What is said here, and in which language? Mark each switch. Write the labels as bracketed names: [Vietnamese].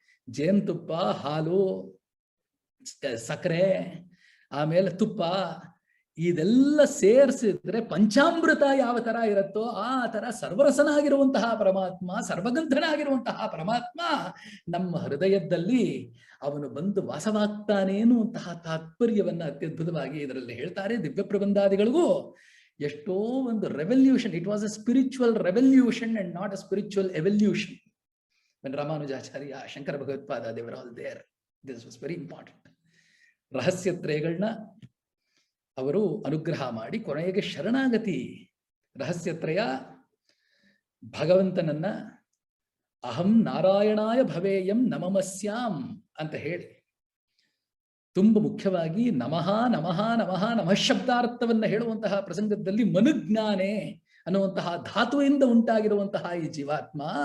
[Kannada] ಜೇನುತುಪ್ಪ, ಹಾಲು, ಸಕ್ಕರೆ, ಆಮೇಲೆ ತುಪ್ಪ, ಇದೆಲ್ಲ ಸೇರಿಸಿದ್ರೆ ಪಂಚಾಮೃತ ಯಾವ ತರ ಇರುತ್ತೋ ಆ ತರ ಸರ್ವರಸನಾಗಿರುವಂತಹ ಪರಮಾತ್ಮ, ಸರ್ವಗಂಧನಾಗಿರುವಂತಹ ಪರಮಾತ್ಮ ನಮ್ಮ ಹೃದಯದಲ್ಲಿ ಅವನು ಬಂದು ವಾಸವಾಗ್ತಾನೆ ಅನ್ನುವಂತಹ ತಾತ್ಪರ್ಯವನ್ನ ಅತ್ಯದ್ಭುತವಾಗಿ ಇದರಲ್ಲಿ ಹೇಳ್ತಾರೆ. ದಿವ್ಯ ಪ್ರಬಂಧಾದಿಗಳಿಗೂ ಎಷ್ಟೋ ಒಂದು revolution. [English] It was a spiritual revolution and not a spiritual evolution. when Ramanujacharya, Shankara Bhagavatpada, they were all there. This was very important. [Kannada] ರಹಸ್ಯತ್ರಯಗಳನ್ನ ಅವರು ಅನುಗ್ರಹ ಮಾಡಿ ಕೊನೆಗೆ ಶರಣಾಗತಿ ರಹಸ್ಯತ್ರಯ ಭಗವಂತನನ್ನ ಅಹಂ ನಾರಾಯಣಾಯ ಭವೇಯಂ ನಮಮಸ್ಯಾಂ ಅಂತ ಹೇಳಿ ತುಂಬ ಮುಖ್ಯವಾಗಿ ನಮಃ ನಮಃ ನಮಃ ನಮಃ ಶಬ್ದಾರ್ಥವನ್ನ ಹೇಳುವಂತಹ ಪ್ರಸಂಗದಲ್ಲಿ ಮನುಜ್ಞಾನೆ ಅನ್ನುವಂತಹ ಧಾತುವಿಂದ ಉಂಟಾಗಿರುವಂತಹ ಈ ಜೀವಾತ್ಮ